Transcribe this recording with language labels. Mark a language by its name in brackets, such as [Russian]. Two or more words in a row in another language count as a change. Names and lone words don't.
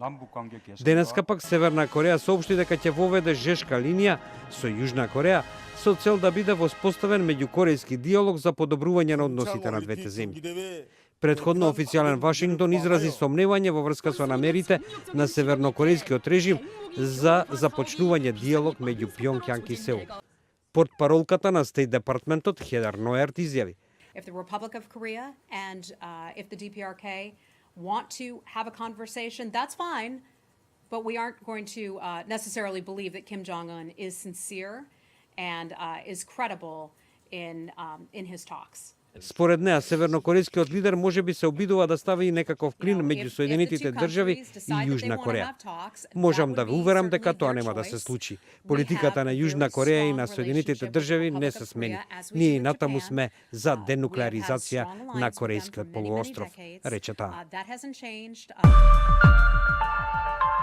[Macedonian] Денеска пак Северна Кореја соопшти дека ќе воведе жешка линија со Јужна Кореја со цел да биде воспоставен меѓукорејски диалог за подобрување на односите на двете земји. Предходно официјален Вашингтон изрази сомневање во врска со намерите на севернокорејскиот режим за започнување диалог меѓу Пјонкјанг и Сеул. Портпаролката на Стейт департментот Хедер Ноерт изјави: [English] If the Republic of Korea and if the DPRK want to have a conversation, that's fine, but we aren't going to necessarily believe that Kim Jong-un is sincere and is credible in his talks. [Macedonian] Според неа, севернокорејскиот лидер можеби се обидува да стави и некаков клин меѓу Соединетите држави и Јужна Кореја. Можам да ве уверам дека тоа нема да се случи. Политиката на Јужна Кореја и на Соединетите држави не се смени. Ние и натаму сме за денуклеаризација на Корејскиот полуостров, рече таа.